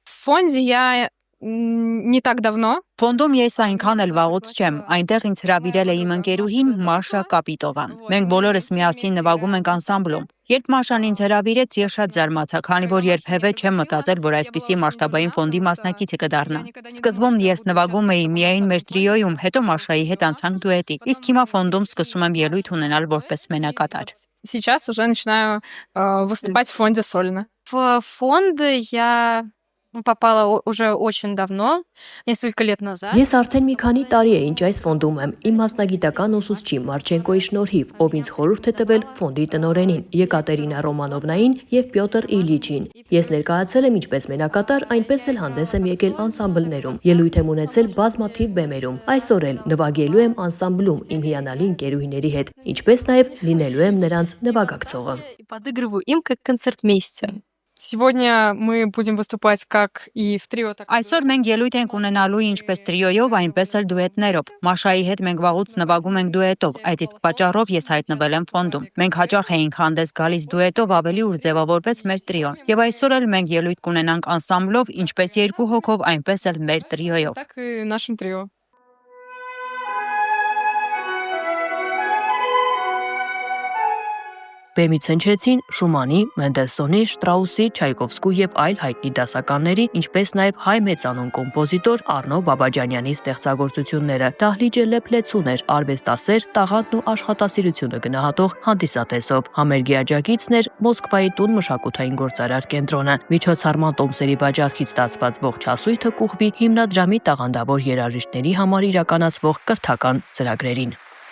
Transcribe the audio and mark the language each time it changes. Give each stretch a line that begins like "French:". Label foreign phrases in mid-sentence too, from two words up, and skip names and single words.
Armenian: Ֆոնդում ես այնքան էլ վաղուց չեմ, այնտեղ ինձ հրավիրել է իմ ընկերուհին Մաշա Կապիտովան։ Մենք բոլորս միասին նվագում ենք անսամբլում։ Երբ Մաշան ինձ հրավիրեց, ես շատ զարմացա, քանի որ երբևէ չեմ մտածել, որ այսպիսի մասշտաբային ֆոնդի մասնակիցը կդառնամ։ Սկզբում ես նվագում էի միայն մեր տրիոյում, հետո Մաշայի հետ անցանք դուետի։ Իսկ հիմա ֆոնդում սկսում եմ ելույթ ունենալ որպես մենակատար։
Russian: Сейчас уже начинаю выступать в фонде сольно. В фонд я попала уже очень давно, несколько лет назад.
Armenian: Ես արդեն մի քանի տարի է ինչ այս ֆոնդում եմ, իմ մասնագիտական ուսուցչի Մարչենկոյի շնորհիվ, ով ինձ խորհուրդ է տվել ֆոնդի տնօրենին Եկատերինա Ռոմանովնային և Պյոտր Իլիչին։ Ես ներկայացել եմ ինչպես մենակատար, այնպես էլ հանդես եմ եկել անսամբլներում, ելույթ եմ ունեցել բազմաթիվ բեմերում։ Այսօր էլ նվագելու եմ անսամբլում իմ հիանալի ընկերուհիների հետ, ինչպես նաև լինելու եմ նրանց նվագակցողը։
Russian: Подыгрываю им как концертмейстер. Сегодня мы будем выступать как и в трио, так и
Armenian: Այսօր մենք ելույթ ենք ունենալու ինչպես տրիոյով, այնպես էլ դուետներով։ Մաշայի հետ մենք վաղուց նվագում ենք դուետով, այդ իսկ պատճառով ես հայտնվել եմ ֆոնդում։ Մենք հաճախ էինք հանդես գալիս դուետով, ավելի ուր ձևավորվեց մեր տրիոն։ Եվ այսօր էլ մենք ելույթ կունենանք անսամբլով, ինչպես երկու հոգով, այնպես էլ մեր տրիոյով։
Russian: так и нашим трио.
Armenian: Բեմից հնչեցին Շումանի, Մենդելսոնի, Շտրաուսի, Չայկովսկու և այլ հայտնի դասականների, ինչպես նաև հայ մեծանուն կոմպոզիտոր Առնո Բաբաջանյանի ստեղծագործությունները։ Դահլիճը լեփլեցուն էր, արվեստասեր, տաղանդն ու աշխատասիրությունը գնահատող հանդիսատեսով։ Համերգի աջակիցն էր Մոսկվայի տուն մշակութային գործարար կենտրոնը։ Միջոցառման տոմսերի վաճառքից ստացված ողջ հասույթը կուղվի հիմնադրամի տաղանդավոր երաժիշտների համար իրականացվող կրթական ծրագրերին։